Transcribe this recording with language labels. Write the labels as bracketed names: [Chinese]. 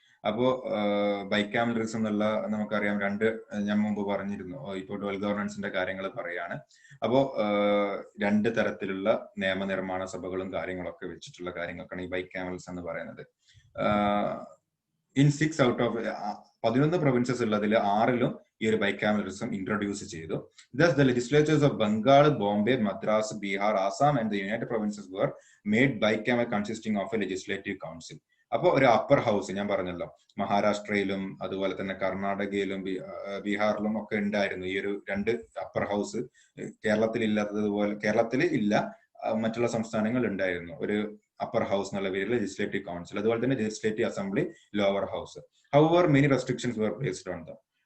[Malayalam] അപ്പോ ബൈക്യാമറലിസം എന്നുള്ള നമുക്കറിയാം, ഞാൻ മുമ്പ് പറഞ്ഞിരുന്നു, ഇപ്പോൾ ഡുവൽ ഗവർണൻസിന്റെ കാര്യങ്ങൾ പറയാണ്. അപ്പോ 2 തരത്തിലുള്ള നിയമനിർമ്മാണ സഭകളും കാര്യങ്ങളൊക്കെ വെച്ചിട്ടുള്ള കാര്യങ്ങൾക്കാണ് ഈ ബൈക്യാമറലിസം എന്ന് പറയുന്നത്. [English] in 6 out of 11 [Malayalam] പ്രൊവിൻസസ് ഉള്ളതിൽ 6ലും ഈ ഒരു ബൈക്യാമറലിസം ഇൻട്രൊഡ്യൂസ് ചെയ്തു. [English] Thus, the legislatures of Bengal, Bombay, Madras, Bihar, Assam and the United Provinces were made bicameral consisting of a legislative council. [Malayalam] അപ്പോൾ ഒരു അപ്പർ ഹൗസ്, ഞാൻ പറഞ്ഞല്ലോ മഹാരാഷ്ട്രയിലും അതുപോലെ തന്നെ കർണാടകയിലും ബീഹാറിലും ഒക്കെ ഉണ്ടായിരുന്നു ഈ ഒരു 2 അപ്പർ ഹൗസ്. കേരളത്തിൽ ഇല്ലാത്തതുപോലെ, കേരളത്തിൽ ഇല്ല, മറ്റുള്ള സംസ്ഥാനങ്ങളിൽ ഉണ്ടായിരുന്നു ഒരു അപ്പർ ഹൗസ് എന്നുള്ള പേരിൽ ലെജിസ്ലേറ്റീവ് കൗൺസിൽ. അതുപോലെ തന്നെ legislative assembly, lower house. [English] However many restrictions were placed on them.